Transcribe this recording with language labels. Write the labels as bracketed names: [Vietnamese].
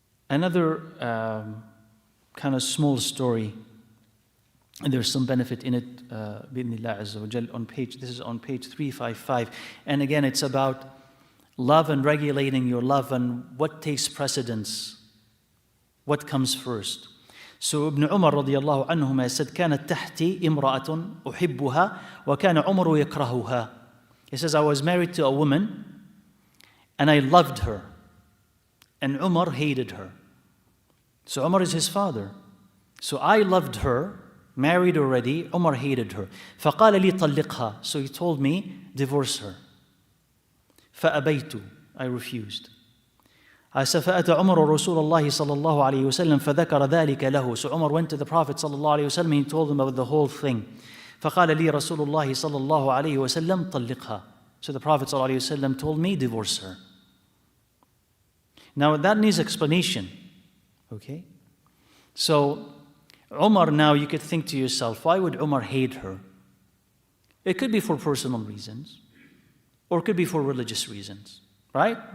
[English] Another kind of small story, and there's some benefit in it, Bismillah Azza wa Jal, this is on page 355. And again, it's about love and regulating your love and what takes precedence, what comes first. So Ibn Umar radiallahu anhuma said, [Arabic] كانت تحتي امرأة أحبها وكان عمر يكرهها. [English] He says, I was married to a woman and I loved her, and Umar hated her. So Umar is his father. So I loved her, married already, Umar hated her. [Arabic] فقال لي طلقها. [English] So he told me, divorce her. [Arabic] فأبيت. [English] I refused. I said, [Arabic] فأتى عمر رسول الله صلى الله عليه وسلم فذكر ذلك له. [English] So Umar went to the Prophet [Arabic] صلى الله عليه وسلم [English] and he told him about the whole thing. [Arabic] فقال لي رسول الله صلى الله عليه وسلم طلقها. [English] So the Prophet [Arabic] صلى الله عليه وسلم [English] told me, divorce her. Now that needs explanation. Okay? So Umar, now you could think to yourself, why would Umar hate her? It could be for personal reasons, or it could be for religious reasons, right?